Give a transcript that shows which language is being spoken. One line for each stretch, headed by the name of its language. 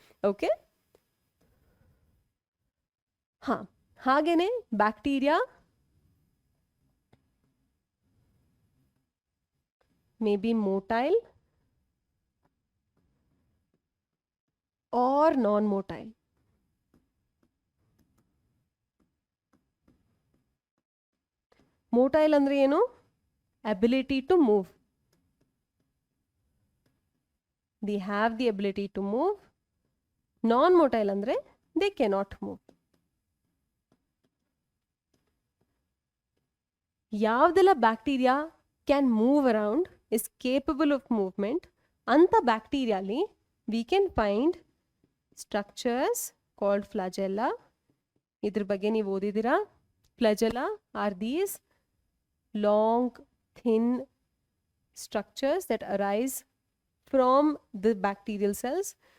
Kannada: Okay, ಹಾಂ, ಹಾಗೇನೆ bacteria
English: May be motile or non-motile.
Kannada: Motile ಅಂದ್ರೆ ಏನು?
English: Ability to move. They have the ability to move. Non-motile ಅಂದ್ರೆ they cannot move. ಯಾವ್ದೆಲ್ಲ bacteria can move around, is capable of movement,
Kannada: ಅಂಥ ಬ್ಯಾಕ್ಟೀರಿಯಾಲಿ
English: We can find structures called flagella.
Kannada: ಇದ್ರ ಬಗ್ಗೆ ನೀವು ಓದಿದ್ದೀರಾ.
English: Flagella are these long thin structures that arise from the bacterial cells.